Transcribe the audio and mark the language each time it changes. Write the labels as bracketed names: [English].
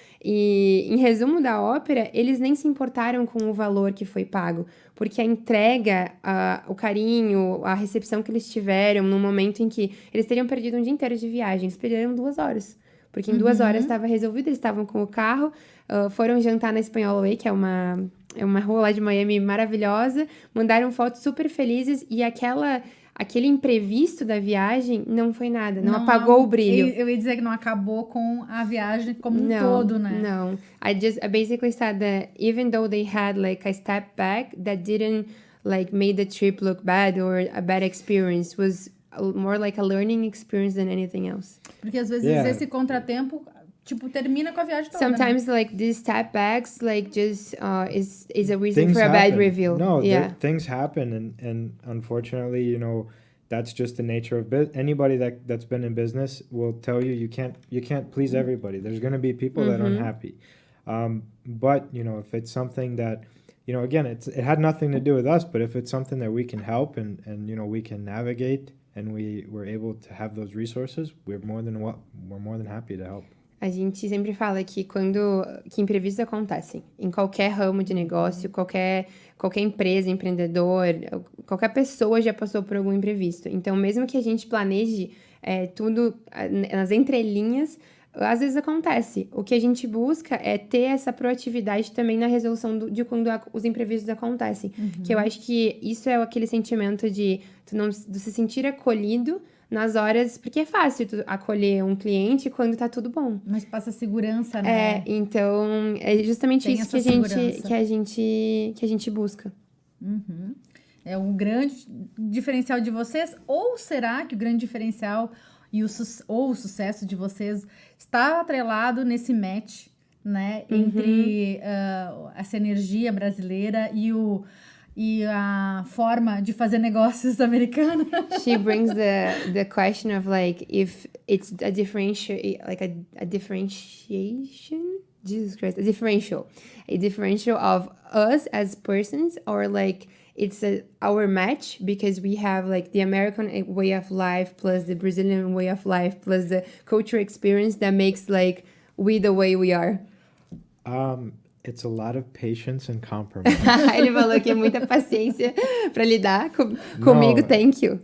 [Portuguese] E, em resumo da ópera, eles nem se importaram com o valor que foi pago, porque a entrega, o carinho, a recepção que eles tiveram no momento em que eles teriam perdido um dia inteiro de viagem, eles perderam 2 horas, porque em 2 horas estava resolvido, eles estavam com o carro, foram jantar na Espanhola Way, que é uma rua lá de Miami maravilhosa, mandaram fotos super felizes e aquele imprevisto da viagem não foi nada, não apagou o brilho. Eu ia dizer que não acabou com a viagem como um todo, né? Não. [English] I basically said that even though they had like a step back, that didn't like made the trip look bad or a bad experience, was more like a learning experience than anything else. [Portuguese] Porque às vezes esse contratempo termina com a viagem toda. [English] Sometimes, like, these step backs, like, just is a reason for a bad review. No, things happen, and unfortunately, that's just the nature of anybody that's been in business will tell you can't please everybody. There's going to be people that are unhappy. But, if it's something that, again, it had nothing to do with us, but if it's something that we can help and we can navigate and we're able to have those resources, we're more than happy to help. [Portuguese] A gente sempre fala que que imprevistos acontecem em qualquer ramo de negócio, qualquer empresa, empreendedor, qualquer pessoa já passou por algum imprevisto. Então, mesmo que a gente planeje tudo nas entrelinhas, às vezes acontece. O que a gente busca é ter essa proatividade também na resolução de quando os imprevistos acontecem. Que eu acho que isso é aquele sentimento de se sentir acolhido nas horas, porque é fácil tu acolher um cliente quando tá tudo bom. Mas passa segurança, né? Então é justamente isso que a gente busca. É um grande diferencial de vocês, ou será que o grande diferencial ou o sucesso de vocês está atrelado nesse match, né? Entre essa energia brasileira e a forma de fazer negócios americana. [English] She brings the question of like if it's a differentiation, Jesus Christ, a differential of us as persons, or like it's our match because we have like the American way of life plus the Brazilian way of life plus the cultural experience that makes like we the way we are. It's a lot of patience and compromise. [Portuguese] Ele falou que é muita paciência para lidar comigo. [English] Thank you.